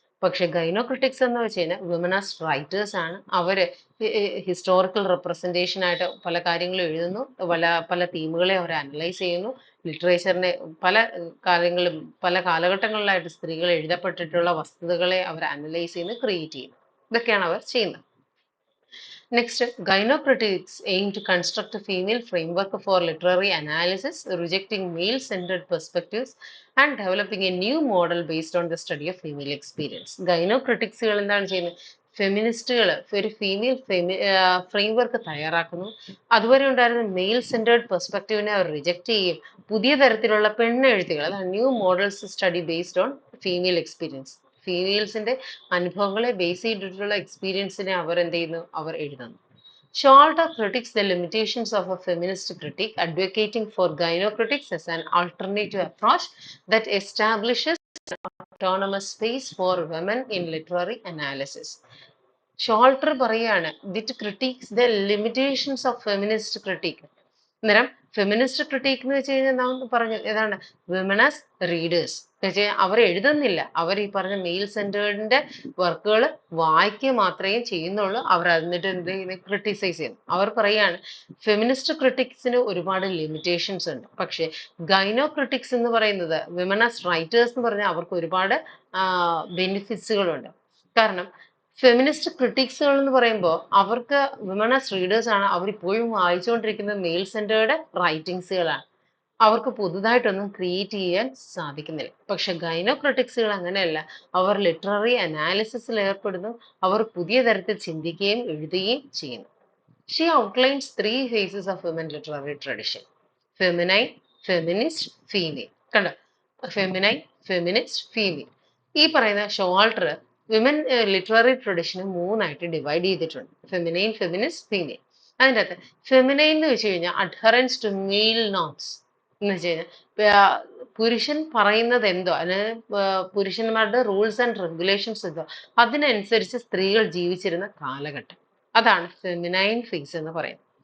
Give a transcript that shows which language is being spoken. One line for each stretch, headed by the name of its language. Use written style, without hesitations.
Malayalam: പക്ഷെ ഗൈനോ ക്രിട്ടിക്സ് എന്ന് വെച്ച് കഴിഞ്ഞാൽ വിമൻ ആസ് റൈറ്റേഴ്സ് ആണ്. അവര് ഹിസ്റ്റോറിക്കൽ റെപ്രസെന്റേഷൻ ആയിട്ട് പല കാര്യങ്ങളും എഴുതുന്നു, പല പല തീമുകളെ അവർ അനലൈസ് ചെയ്യുന്നു, ലിറ്ററേച്ചറിനെ പല കാര്യങ്ങളും പല കാലഘട്ടങ്ങളിലായിട്ട് സ്ത്രീകൾ എഴുതപ്പെട്ടിട്ടുള്ള വസ്തുതകളെ അവർ അനലൈസ് ചെയ്യുന്നു, ക്രിയേറ്റ് ചെയ്യുന്നു. ഇതൊക്കെയാണ് അവർ ചെയ്യുന്നത്.
English: Next, gynocritics aim to construct a female framework for literary analysis, rejecting male-centered perspectives and developing a new model based on the study of female experience.
Malayalam: Gynocritics എന്താണ് ചെയ്യുന്നത്? ഫെമിനിസ്റ്റുകൾ ഒരു ഫീമെയിൽ ഫ്രെയിംവർക്ക് തയ്യാറാക്കുന്നു. അതുവരെ ഉണ്ടായിരുന്ന മെയിൽ സെൻറ്റേർഡ് പെർസ്പെക്റ്റീവിനെ അവർ reject ചെയ്യും. പുതിയ തരത്തിലുള്ള പെണ്ണെഴുത്തുകൾ, അതാണ് new models study based on female experience. ഫീമെയിൽസിന്റെ അനുഭവങ്ങളെ ബേസ് ചെയ്തിട്ടുള്ള എക്സ്പീരിയൻസിനെ അവർ എന്ത് ചെയ്യുന്നു? അവർ എഴുതുന്നു.
English: Shalta critiques the limitations of a feminist critique, advocating for gynocritics as an alternative approach that establishes autonomous space for women in literary analysis. Showalter
Malayalam: പറയാണ്
English: It critics the limitations of feminist critic.
Malayalam: അന്നേരം feminist critic എന്ന് വെച്ച് കഴിഞ്ഞാൽ നാം പറഞ്ഞു ഏതാണ്? Women as readers എന്ന് വെച്ചാൽ അവർ എഴുതുന്നില്ല, അവർ ഈ പറഞ്ഞ മെയിൽ സെന്റേർഡിന്റെ വർക്കുകൾ വായിക്കുക മാത്രമേ ചെയ്യുന്നുള്ളൂ. അവർ എന്നിട്ട് എന്ത് ക്രിട്ടിസൈസ് ചെയ്യുന്നു. അവർ പറയാണ് ഫെമിനിസ്റ്റ് ക്രിട്ടിക്സിന് ഒരുപാട് ലിമിറ്റേഷൻസ് ഉണ്ട്, പക്ഷെ ഗൈനോ ക്രിട്ടിക്സ് എന്ന് പറയുന്നത് വിമൻ ആസ് റൈറ്റേഴ്സ് എന്ന് പറഞ്ഞാൽ അവർക്ക് ഒരുപാട് ബെനിഫിറ്റ്സുകളുണ്ട്. കാരണം ഫെമിനിസ്റ്റ് ക്രിട്ടിക്സുകൾ എന്ന് പറയുമ്പോൾ അവർക്ക് വിമൻ ആസ് റീഡേഴ്സ് ആണ്, അവരിപ്പോഴും വായിച്ചുകൊണ്ടിരിക്കുന്ന മെയിൽ സെന്റേർഡ് റൈറ്റിങ്സുകളാണ്. അവർക്ക് പുതുതായിട്ടൊന്നും ക്രിയേറ്റ് ചെയ്യാൻ സാധിക്കുന്നില്ല. പക്ഷെ ഗൈനോ ക്രിട്ടിക്സുകൾ അങ്ങനെയല്ല, അവർ ലിറ്റററി അനാലിസിസിൽ ഏർപ്പെടുന്നു, അവർ പുതിയ തരത്തിൽ ചിന്തിക്കുകയും എഴുതുകയും ചെയ്യുന്നു.
English: She outlines three phases of women literary tradition: feminine, feminist, female.
Malayalam: കണ്ടോ? Feminine, feminist, female. ഈ പറയുന്ന ഷോൾട്ടർ വിമൻ ലിറ്റററി ട്രഡീഷനെ മൂന്നായിട്ട് ഡിവൈഡ് ചെയ്തിട്ടുണ്ട്: ഫെമിനൈൻ, ഫെമിനിസ്റ്റ്, ഫീമെയിൽ. അതിൻ്റെ അകത്ത് ഫെമിനൈൻ എന്ന് വെച്ച് കഴിഞ്ഞാൽ അഡ്ഹറൻസ് ടു മെയിൽ നോംസ് എന്ന് വെച്ച് കഴിഞ്ഞാൽ പുരുഷൻ പറയുന്നത് എന്തോ, അതിന് പുരുഷന്മാരുടെ റൂൾസ് ആൻഡ് റെഗുലേഷൻസ് എന്തോ അതിനനുസരിച്ച് സ്ത്രീകൾ ജീവിച്ചിരുന്ന കാലഘട്ടം, അതാണ് ഫെമിനൈൻ ഫേസ് എന്ന് പറയുന്നത്.